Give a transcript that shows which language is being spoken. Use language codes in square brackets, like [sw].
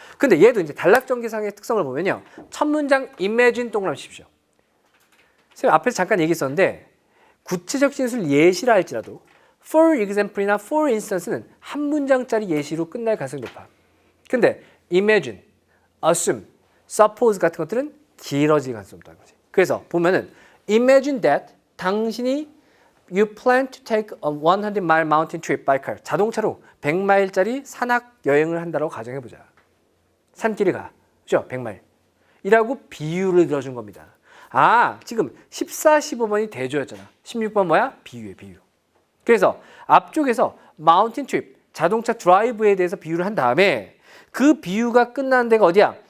[ko] 근데 얘도 이제 단락전개상의 특성을 보면요. 첫 문장 imagine 동그라미 치십시오. 선생님 앞에서 잠깐 얘기했었는데 구체적 진술 예시라 할지라도 for example이나 for instance는 한 문장짜리 예시로 끝날 가능성이 높아. 근데 imagine, assume, suppose 같은 것들은 길어질 가능성이 높다는 거지. 그래서 보면은 [en] imagine that [ko] 당신이 [en] you plan to take a 100-mile mountain trip by car. [ko] 자동차로 100마일짜리 산악 여행을 한다고 가정해보자. 산길을 가. 그죠? 100마일. 이라고 비유를 들어준 겁니다. 아, 지금 14, 15번이 대조였잖아. 16번 뭐야? 비유에 비유. 그래서 앞쪽에서 마운틴 트립, 자동차 드라이브에 대해서 비유를 한 다음에 그 비유가 끝나는 데가 어디야?